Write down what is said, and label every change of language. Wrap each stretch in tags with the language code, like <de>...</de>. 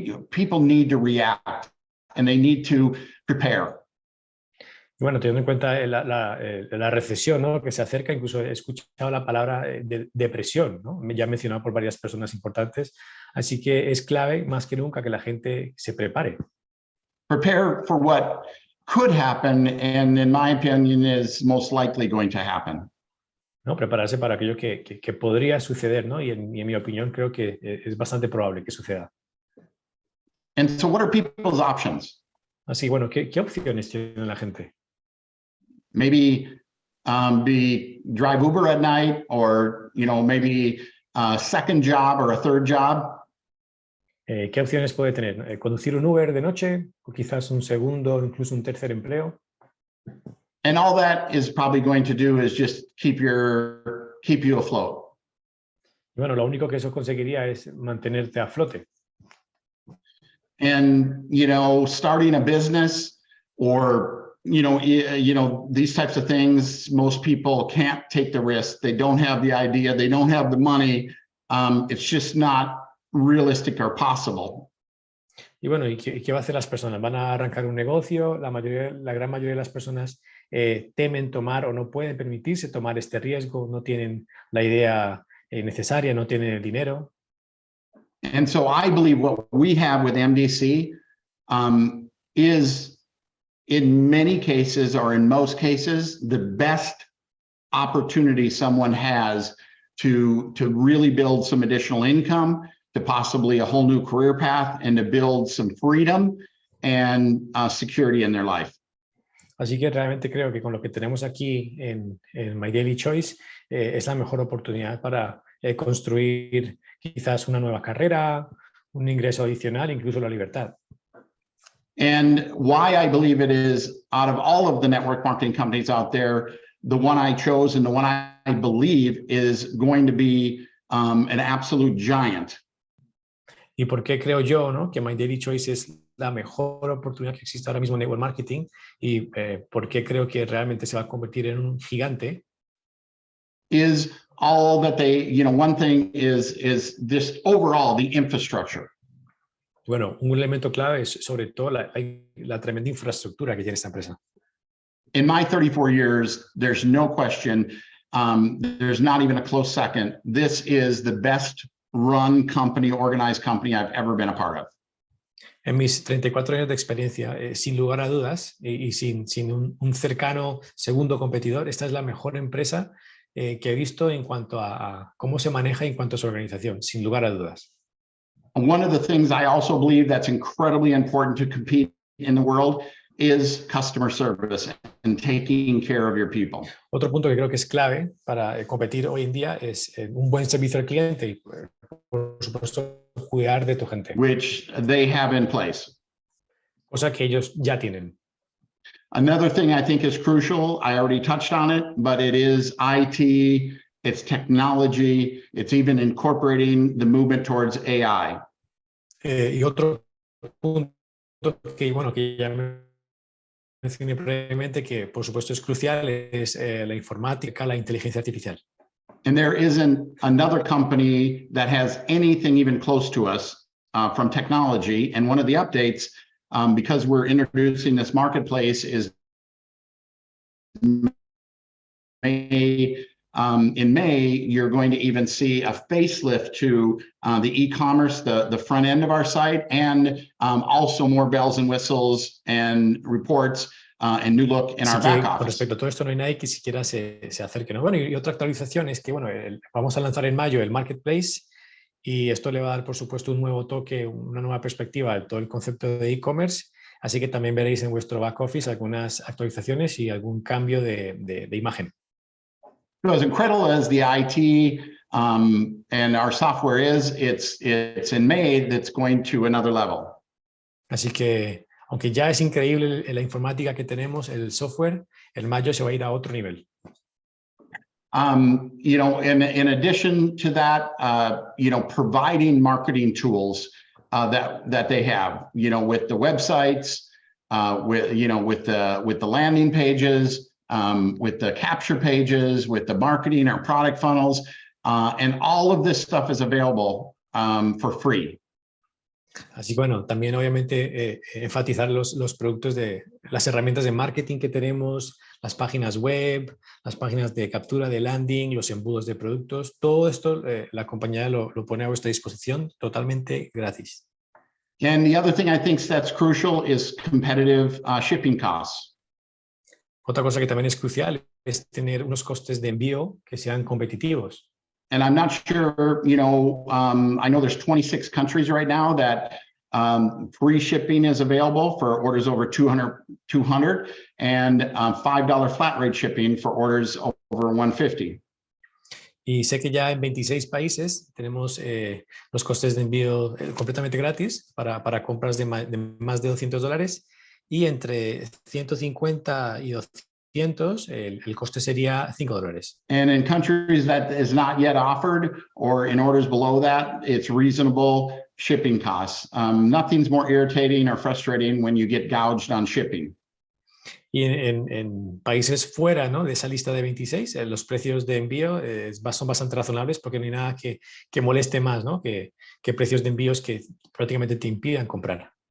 <en>People need to react and they need to prepare.</en> <es>Y bueno, teniendo en cuenta la recesión, ¿no? Que se acerca, incluso he escuchado la palabra de depresión, ¿no? Ya mencionado por varias personas importantes, así que es clave más que nunca que la gente se prepare.</es> <en>Prepare for what could happen and in my opinion is most likely going to happen.</en> <es>¿No? Prepararse para aquello que podría suceder, ¿no? Y en mi opinión creo que es bastante probable que suceda.</es> <en>And so what are people's options?</en> <es>Así, bueno, ¿qué opciones tiene la gente?</es> <en>Maybe drive Uber at night, or maybe a second job or a third job.</en> <es>¿Qué opciones puede tener? ¿Conducir un Uber de noche? ¿O quizás un segundo o incluso un tercer empleo?</es> <en>And all that is probably going to do is just keep you afloat.</en> <es>Y bueno, lo único que eso conseguiría es mantenerte a flote.</es> <en>And starting a business or these types of things, most people can't take the risk. They don't have the idea, they don't have the money. It's just not realistic or possible.</en> <es>Y bueno, ¿y qué va a hacer las personas? ¿Van a arrancar un negocio? La gran mayoría de las personas temen tomar o no pueden permitirse tomar este riesgo, no tienen la idea necesaria, no tienen el dinero.</es> <en>And so I believe what we have with MDC is in many cases, or in most cases, the best opportunity someone has to really build some additional income, to possibly a whole new career path, and to build some freedom and security in their life.</en> <es>Así que realmente creo que con lo que tenemos aquí en MyDilyChoice es la mejor oportunidad para construir quizás una nueva carrera, un ingreso adicional, incluso la libertad.</es> <en>And why I believe it is, out of all of the network marketing companies out there, the one I chose and the one I believe is going to be an absolute giant.</en> <es>¿Y por qué creo yo, ¿no? que MyDilyChoice es la mejor oportunidad que existe ahora mismo en network marketing? ¿Y por qué creo que realmente se va a convertir en un gigante?</es> <en>Is all that they, one thing is this overall, the infrastructure.</en> <es>Bueno, un elemento clave es sobre todo la tremenda infraestructura que tiene esta empresa.</es> <en>In my 34 years, there's no question, there's not even a close second. This is the best run company, organized company I've ever been a part of.</en> <es>En mis 34 años de experiencia, sin lugar a dudas y sin un cercano segundo competidor, esta es la mejor empresa que he visto en cuanto a cómo se maneja y en cuanto a su organización, sin lugar a dudas.</es> <en>One of the things I also believe that's incredibly important to compete in the world is customer service and taking care of your people.</en> <es>Otro punto que creo que es clave para competir hoy en día es un buen servicio al cliente y, por supuesto, cuidar de tu gente.</es> <en>Which they have in place.</en> <es>Cosa que ellos ya tienen.</es> <en>Another thing I think is crucial, I already touched on it, but it is IT, it's technology, it's even incorporating the movement towards AI.</en> <es>Y otro punto que, bueno, que ya mencioné previamente, que por supuesto es crucial, es la informática, la inteligencia artificial.</es> <en>And there isn't another company that has anything even close to us from technology. And one of the updates, because we're introducing this marketplace, is May. In May, you're going to even see a facelift to the e-commerce, the front end of our site, and also more bells and whistles and reports and new look in our back office.</en> <es>Con respecto a todo esto, no hay nadie que siquiera se acerque, ¿no? Bueno, y otra actualización es que, bueno, vamos a lanzar en mayo el marketplace y esto le va a dar, por supuesto, un nuevo toque, una nueva perspectiva a todo el concepto de e-commerce. Así que también veréis en vuestro back office algunas actualizaciones y algún cambio de imagen.</es> <en>So as incredible as the IT and our software is, it's in May that's going to another level.</en> <es>Así que, aunque ya es increíble la informática que tenemos, el software, en mayo se va a ir a otro nivel.</es> <en>You know, in addition to that, you know, providing marketing tools that they have, you know, with the websites, with the landing pages, with the capture pages, with the marketing or product funnels, and all of this stuff is available for free.</en> <es>Así que bueno, también obviamente enfatizar los productos las herramientas de marketing que tenemos, las páginas web, las páginas de captura de landing, los embudos de productos, todo esto la compañía lo pone a vuestra disposición totalmente gratis.</es> <en>And the other thing I think that's crucial is competitive shipping costs.</en> <es>Otra cosa que también es crucial es tener unos costes de envío que sean competitivos.</es> <en>And I'm not sure, you know, I know there's 26 countries right now that free shipping is available for orders over 200 and $5 flat rate shipping for orders over 150.</en> <es>Y sé que ya en 26 países tenemos los costes de envío completamente gratis para compras de más de $200 y entre 150 y 200 el coste sería $5.</es> <en>And in countries that is not yet offered or in orders below that, it's reasonable shipping costs. Nothing's more irritating or frustrating when you get gouged on shipping.</en> <es>Y en países fuera, ¿no?, de esa lista de 26, los precios de envío son bastante razonables porque no hay nada que moleste más, ¿no?, que precios de envíos que prácticamente te impidan comprar.</es>